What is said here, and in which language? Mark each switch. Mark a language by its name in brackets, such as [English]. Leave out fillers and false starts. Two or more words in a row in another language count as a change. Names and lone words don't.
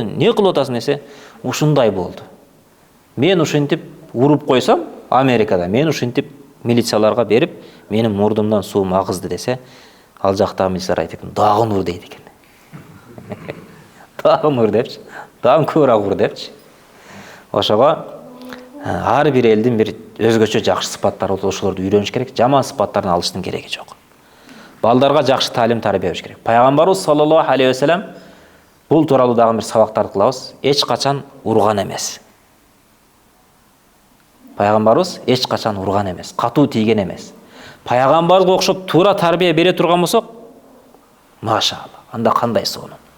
[Kyrgyz] Не кылып атасың десе, ушундай болду. Мен ушинтип уруп койсом, Америкада мен ушинтип милицияларга берип, менин мурдумдан суум агызды десе, ал жактагы милициялар айтат экен, дагы ур дейт экен. Дагы ур депчи, дагы көбүрөөк ур депчи. Ошого ар бир элдин бир өзгөчө жакшы сыпаттары болот, ошолорду үйрөнүш керек, жаман сыпаттарын алыштын кереги жок. Балдарга жакшы таалим тарбия бериш керек. Пайгамбарыбыз [Arabic] صلى الله عليه وسلم [Kyrgyz] бул тууралуу дагы бир сабактарды кылабыз. Эч качан урган эмес. Пайгамбарыбыз эч качан урган эмес, катуу тийген эмес. Пайгамбарга окшоп туура тарбия бере турган болсок, машалла, анда кандай сонун.